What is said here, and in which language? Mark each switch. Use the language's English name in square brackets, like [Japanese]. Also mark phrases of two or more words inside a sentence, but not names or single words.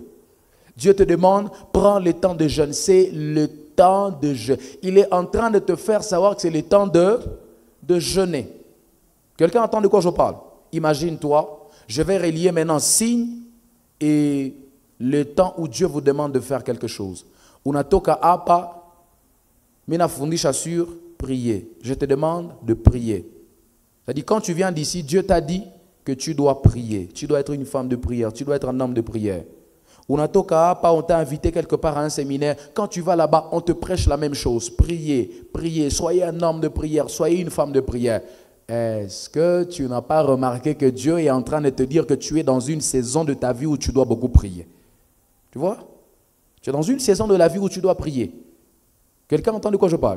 [French] Dieu te demande, prends le temps de jeûne. C'est le temps de jeûne. Il est en train de te faire savoir que c'est le temps de jeûner. Quelqu'un entend de quoi je parle? Imagine-toi, je vais relier maintenant signe et le temps où Dieu vous demande de faire quelque chose. [Swahili] Unatoka hapa, minafundisha [French] sur prier. Je te demande de prier. C'est-à-dire, quand tu viens d'ici, Dieu t'a dit que tu dois prier. Tu dois être une femme de prière. Tu dois être un homme de prière. [Swahili] Unatoka hapa, [French] on t'a invité quelque part à un séminaire. Quand tu vas là-bas, on te prêche la même chose. Priez, priez. Soyez un homme de prière. Soyez une femme de prière. Est-ce que tu n'as pas remarqué que Dieu est en train de te dire que tu es dans une saison de ta vie où tu dois beaucoup prier? Tu vois? Tu es dans une saison de la vie où tu dois prier. Quelqu'un entend de quoi je parle?